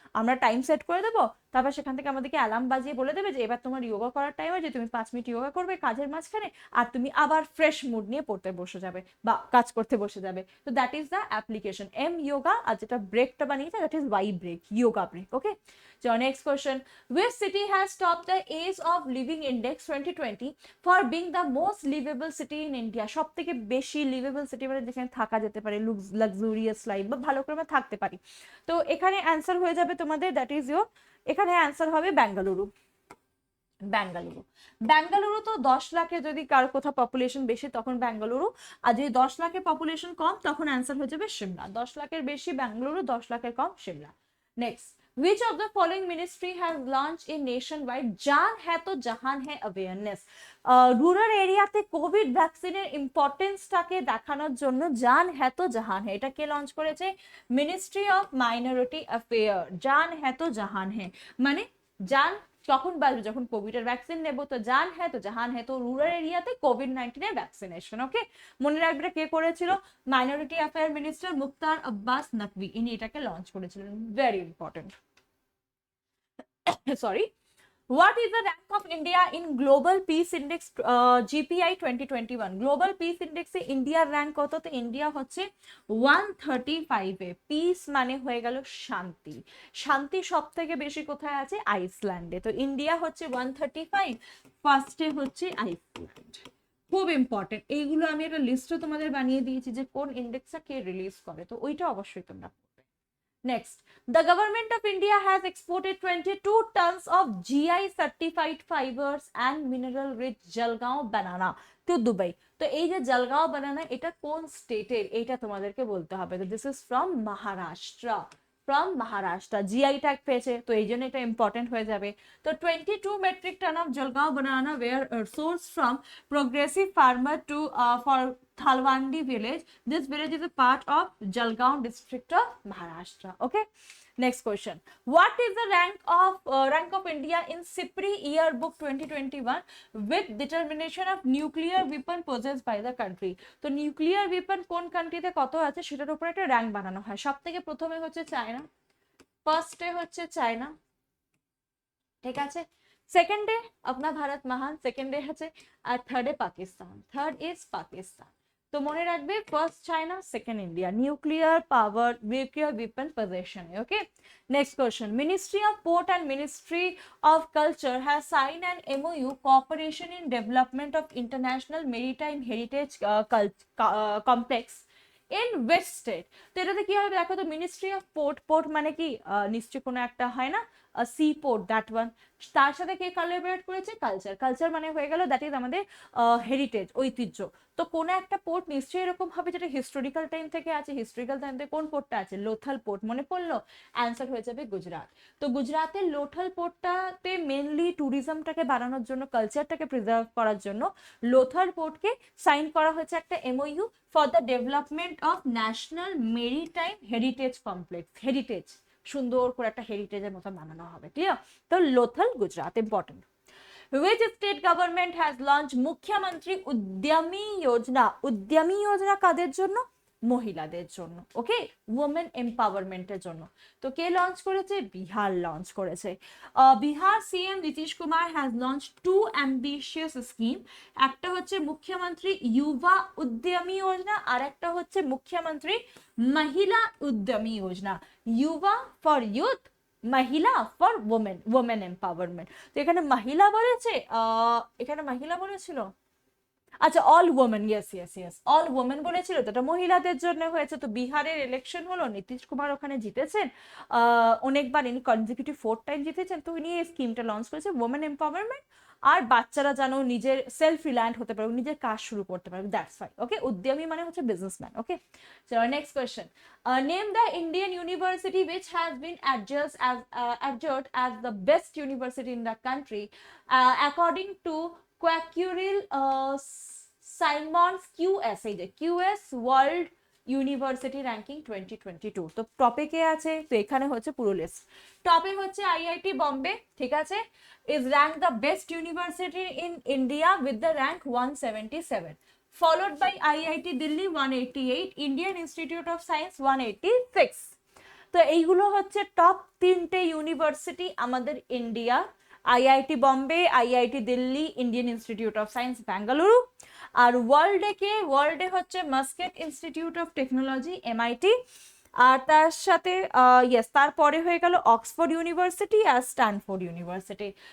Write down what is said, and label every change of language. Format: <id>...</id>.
<bn>আমরা time set করে দেবো, তারপর সেখান থেকে আমাদেরকে অ্যালার্ম বাজিয়ে বলে দেবে যে এবার তোমার যোগা করার টাইম আছে, তুমি 5 মিনিট যোগা করবে কাজের মাঝখানে, আর তুমি আবার ফ্রেশ মুড নিয়ে পড়তে বসে যাবে বা কাজ করতে বসে যাবে। তো</bn> <en>that is the application M yoga,</en> <bn>আর যেটা ব্রেকটা বানিয়েছে that is Y break, yoga break, okay.</bn> <en>So next question, which city has topped the Ease of Living Index 2020 for being the most livable city in India?</en> <bn>সব থেকে বেশি liveable city মানে যেখানে থাকা যেতে পারে, লাক্সুরিয়াস লাইফ বা ভালো করে আমরা থাকতে পারি। তো এখানে অ্যান্সার হয়ে যাবে তোমাদের, দ্যাট ইজ ইয়োর, এখানে অ্যান্সার হবে বেঙ্গালুরু। বেঙ্গালুরু, বেঙ্গালুরু তো 10 লাখে যদি কারো কোথাও পপুলেশন বেশি তখন বেঙ্গালুরু, আর যদি 10 লাখের পপুলেশন কম তখন অ্যান্সার হয়ে যাবে সিমলা। 10 লাখের বেশি বেঙ্গালুরু, 10 লাখের কম Shimla.</bn> <en>Next, which of the following ministry has launched a nationwide জান হ্যায় তো জাহান হ্যায় অ্যাওয়ারনেস?</en> <bn>রুরাল এরিয়াতে কোভিড ভ্যাকসিনের ইম্পর্টেন্সটাকে দেখানোর জন্য জান হ্যায় তো জাহান হ্যায়, এটা কে লঞ্চ করেছে? Ministry of minority affair. জান হ্যায় তো জাহান হ্যায় মানে জান কখন বাজবে? যখন কোভিড এর ভ্যাকসিন নেবো। তো জান হ্যায় তো জাহান হ্যায়, তো রুরাল এরিয়াতে কোভিড-19 এর ভ্যাকসিনেশন, ওকে। মনে রাখবে কে করেছিল? মাইনরিটি অ্যাফেয়ার মিনিস্টার মুখতার আব্বাস নকভি, ইনি এটাকে লঞ্চ করেছিলেন, very important. Sorry.</bn> <en>What is the rank of India in Global Peace Index GPI 2021?</en> <bn>Global Peace Index এ ইন্ডিয়ার র্যাঙ্ক কত? তো ইন্ডিয়া হচ্ছে 135 এ। পিস মানে হয়ে গেল শান্তি। শান্তি সব থেকে বেশি কোথায় আছে? আইসল্যান্ডে। তো ইন্ডিয়া হচ্ছে 135, ফার্স্টে হচ্ছে আইসল্যান্ড। খুব ইম্পর্টেন্ট, এইগুলো আমি একটা লিস্টও তোমাদের বানিয়ে দিয়েছি যে কোন ইন্ডেক্সটা কে রিলিজ করে, তো ওইটা অবশ্যই তোমরা।</bn> <en>Next, the government of India has exported 22 tons of GI certified fibers and mineral rich Jalgaon banana to Dubai.</en> <bn>তো এই যে জলগাঁও বানানা, এটা কোন স্টেটের, এইটা তোমাদেরকে বলতে হবে। তো</bn> <en>This is from Maharashtra.</en> <bn>From Maharashtra GI tag পেয়েছে, তো এই জন্য এটা ইম্পর্টেন্ট হয়ে যাবে।</bn> <en>তো 22 metric ton of Jalgaon banana were sourced from progressive farmer to for Thalwandi village. This village is a part of Jalgaon district of Maharashtra. Okay. Next question. What is the rank of India in SIPRI yearbook 2021 with determination of nuclear weapon possessed by the country?</en> <bn>তো nuclear weapon কোন কান্ট্রিতে কত আছে সেটার উপর একটা rank বানানো হয়। সব থেকে প্রথমে হচ্ছে চায়না, ফার্স্টে হচ্ছে চায়না, ঠিক আছে, সেকেন্ডে</bn> <hi>अपना भारत महान,</hi> <bn>সেকেন্ডে হচ্ছে, আর থার্ডে পাকিস্তান, থার্ড ইজ পাকিস্তান। তো মনে রাখবে first China, second India, nuclear power, nuclear weapon possession.</bn> <en>Okay. Next question. Ministry of Port and Ministry of Culture has signed an MOU cooperation in development of international maritime heritage complex in which state?</en> <bn>তো এটাতে কি হবে দেখো তো, ministry of port, port মানে কি নিশ্চয় কোনো একটা হয় না সি পোর্ট, দ্যাট ওয়ান, তার সাথে কে কোলাবরেট করেছে? কালচার। কালচার মানে হয়ে গেল দ্যাট ইজ আমাদের হেরিটেজ, ঐতিহ্য। তো কোনো একটা পোর্ট নিশ্চয়ই এরকম হবে যেটা হিস্টোরিক্যাল টাইম থেকে আছে। হিস্টোরিক্যাল টাইম থেকে কোন পোর্টটা আছে? লোথাল পোর্ট। মনে পড়লো? অ্যান্সার হয়ে যাবে গুজরাট। তো গুজরাতের লোথাল পোর্টটাতে মেনলি ট্যুরিজমটাকে বাড়ানোর জন্য, কালচারটাকে প্রিজার্ভ করার জন্য লোথাল পোর্টকে সাইন করা হয়েছে একটা MoU for the development of national maritime heritage complex. Heritage, সুন্দর করে একটা হেরিটেজের মতো বানানো হবে। ক্লিয়ার? তো Lothal Gujarat, important.</bn> <en>Which state government has launched Mukhyamantri Udyami Yojana?</en> <bn>উদ্যমী যোজনা কাদের জন্য? মহিলাদের জন্য। ওকে, ওমেন এম্পাওয়ারমেন্টের জন্য। তো কে লঞ্চ করেছে? বিহার লঞ্চ করেছে।</bn> <en>Bihar CM Nitish Kumar has launch two ambitious scheme.</en> <bn>একটা হচ্ছে মুখ্যমন্ত্রী যুবা উদ্যমী যোজনা, আর একটা হচ্ছে মুখ্যমন্ত্রী মহিলা উদ্যমী যোজনা। যুবা ফর ইউথ, মহিলা ফর ওমেন, ওমেন এম্পাওয়ারমেন্ট। তো এখানে মহিলা বলেছে, এখানে মহিলা বলেছিল, আচ্ছা all women, yes yes yes, all women বলেছিল, তো এটা মহিলাদের জন্য হয়েছে। তো বিহারের ইলেকশন হলো, নীতিশ কুমার ওখানে জিতেছেন অনেকবার, ইনি কনজিকিউটিভ 4 টাইম জিতেছেন। তো উনি এই স্কিমটা লঞ্চ করেছে, ওমেন এম্পাওয়ারমেন্ট, আর বাচ্চারা যেন নিজের সেলফ রিলায়েন্ট হতে পারবে, নিজের কাজ শুরু করতে পারবে, দ্যাটস ফাইন। ওকে, উদ্যমী মানে হচ্ছে বিজনেসম্যান। ওকে, চলো next question.</bn> <en>name the Indian university which has been adjudged as the best university in the country according to Quacquerel Simons QS,</en> <bn>এই যে QS ওয়ার্ল্ড ইউনিভার্সিটি র্যাঙ্কিং 2022। তো টপে কে আছে? তো এখানে হচ্ছে পুরো লিস্ট।</bn> <en>টপে হচ্ছে আইআইটি বম্বে, ঠিক আছে, is ranked the best university in India with the rank 177, followed by IIT Delhi 188, Indian Institute of Science 186।</en> <bn>তো এইগুলো হচ্ছে টপ 3টে ইউনিভার্সিটি আমাদের India, IIT Bombay, IIT Delhi, Indian institute of science Bengaluru. আর ওয়ার্ল্ডে হচ্ছে মাস্কেট ইনস্টিটিউট অফ টেকনোলজি এমআইটি, আর তার সাথে yes তারপরে হয়ে গেল অক্সফোর্ড ইউনিভার্সিটি আর স্ট্যানফোর্ড ইউনিভার্সিটি।</bn>